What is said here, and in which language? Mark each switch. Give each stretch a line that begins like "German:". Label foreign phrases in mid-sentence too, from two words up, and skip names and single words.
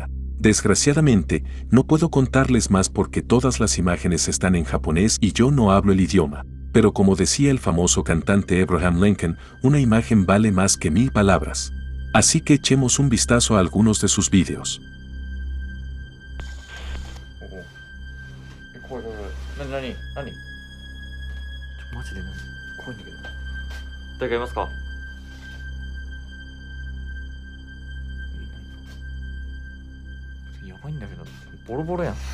Spanish: Desgraciadamente, no puedo contarles más porque todas las imágenes están en japonés y yo no hablo el idioma. Pero como decía el famoso cantante Abraham Lincoln, una imagen vale más que 1000 palabras. Así que echemos un vistazo a algunos de sus vídeos.
Japanese: 怖い怖い怖い。何マジで怖いんだけど。誰かいますか？やばいんだけど、ボロボロやん。